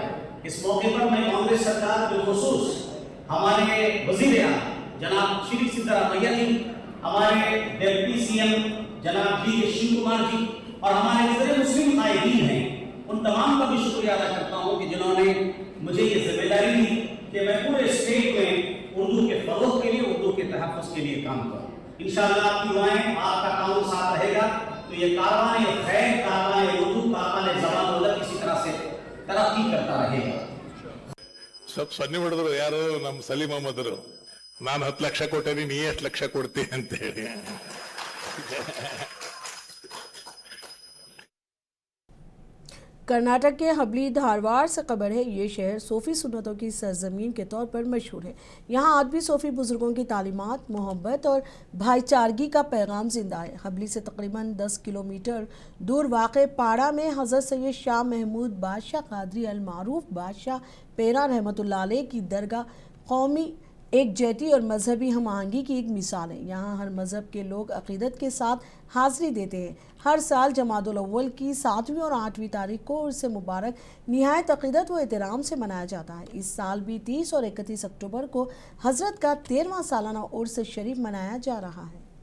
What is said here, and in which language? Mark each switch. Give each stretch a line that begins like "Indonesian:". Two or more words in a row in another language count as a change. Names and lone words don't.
Urdu: اس موقع پر میں کانگریس سرکار بالخصوص ہمارے وزیر اعلیٰ جناب شری سدارامیا جی، ہمارے
English: deputy CM
Urdu: جناب DK شیو کمار جی اور ہمارے جتنے مسلم قائدین ہیں، ان تمام کا بھی شکریہ ادا کرتا ہوں کہ جنہوں نے مجھے یہ ذمہ داری دی کہ میں پورے اسٹیٹ میں اردو کے فروغ کے لیے، اردو کے تحفظ کے لیے کام کروں. ان شاء اللہ آپ کی دعائیں، آپ کا کام ساتھ رہے گا تو یہ کاروان خیر، کاروان اردو، کاروان زبان دولت اسی طرح سے ترقی کرتا رہے گا.
Kannada: ಸ್ವಲ್ಪ ಸನ್ನಿ ಹೊಡೆದ್ರು ಯಾರು ನಮ್ಮ ಸಲೀಂ ಅಹಮದ್ರು, ನಾನು 10 ಲಕ್ಷ ಕೊಟ್ಟೇನಿ, ನೀ ಎಷ್ಟು ಲಕ್ಷ ಕೊಡ್ತಿ ಅಂತ ಹೇಳಿ।
Urdu: کرناٹک کے ہبلی دھارواڑ سے خبر ہے. یہ شہر صوفی سنتوں کی سرزمین کے طور پر مشہور ہے. یہاں آج بھی صوفی بزرگوں کی تعلیمات، محبت اور بھائی چارگی کا پیغام زندہ ہے. ہبلی سے تقریباً 10 کلومیٹر دور واق پاڑا میں حضرت سید شاہ محمود بادشاہ قادری ال معروف بادشاہ پیرا رحمۃ اللہ علیہ کی درگاہ قومی ایک جہتی اور مذہبی ہم آہنگی کی ایک مثال ہے۔ یہاں ہر مذہب کے لوگ عقیدت کے ساتھ حاضری دیتے ہیں۔ ہر سال جمادی الاول کی 7ویں اور 8ویں تاریخ کو عرس مبارک نہایت عقیدت و احترام سے منایا جاتا ہے۔ اس سال بھی 30 اور 31 اکتوبر کو حضرت کا 13واں سالانہ عرس شریف منایا جا رہا ہے۔